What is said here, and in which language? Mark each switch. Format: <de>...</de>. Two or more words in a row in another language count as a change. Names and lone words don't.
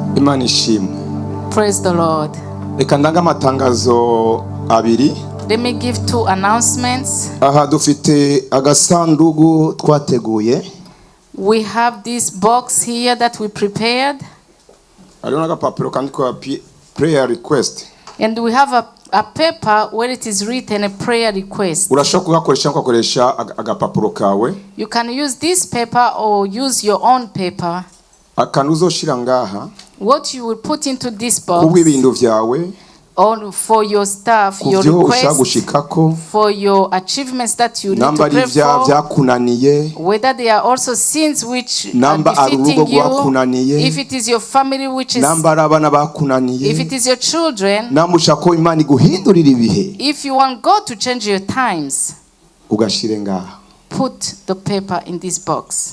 <rn>Imana ishimwe.</rn> <en>Praise the Lord.</en> <rn>Reka ndanga amatangazo abiri.</rn> <en>Let me give 2 announcements.</en> <rn>Aha dufite agasandugu twateguye.</rn> <en>We have this box here that we prepared.</en> <rn>Hariho n'agapapuro kandikwa</rn> <en>prayer request. And we have a paper where it is written a prayer request.</en> <rn>Urashobora kugakoresha ukakoresha agapapuro kawe.</rn> <en>You can use this paper or use your own paper.</en> <rn>Akantu uzoshira ngaha.</rn> <en>What you will put into this box.</en> <rn>Kubw'ibintu vyawe.</rn> <en>Or for your staff, your requests, for your achievements that you need to pray for, whether they are also sins which are defeating you, if it is your family which is, if it is your children, if you want God to change your times, put the paper in this box.</en>